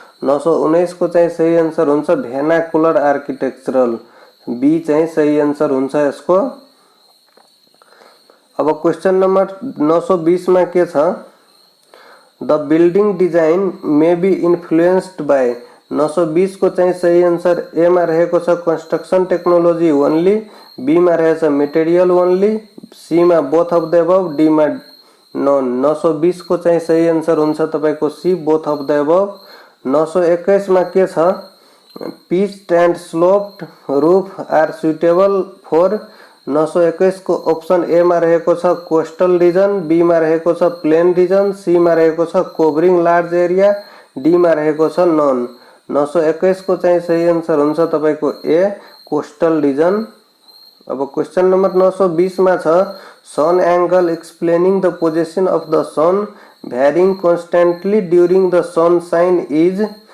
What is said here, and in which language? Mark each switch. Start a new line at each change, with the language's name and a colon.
Nepali: 919 को चाहिँ सही आन्सर हुन्छ
English: vernacular architectural,
Nepali: बी चाहिँ सही आन्सर हुन्छ यसको। अब क्वेश्चन नम्बर 920 मा के छ,
English: The building design may be influenced by.
Nepali: 920 को चाहिँ सही आन्सर ए मा रहेको छ
English: construction technology only,
Nepali: बी मा रहेछ मेटेरियल ओन्ली, सी मा
English: both of the above,
Nepali: D मा नन। 920 को चाहिँ सही आन्सर हुन्छ तपाईको C
English: Both of the above.
Nepali: 921 मा के छ,
English: Pitched and sloped roof are suitable for.
Nepali: 921 को ऑप्शन ए मा रहेको छ कोस्टल रिजन, बी मा रहेको छ प्लेन रिजन, सी मा रहेको छ
English: covering large area,
Nepali: डी मा रहेको छ नन। 921 को चाहिँ सही आन्सर हुन्छ तपाईको ए कोस्टल रिजन। अब क्वेश्चन नम्बर 920 मा छ,
English: Sun angle explaining the position of the sun varying constantly during the sunshine is.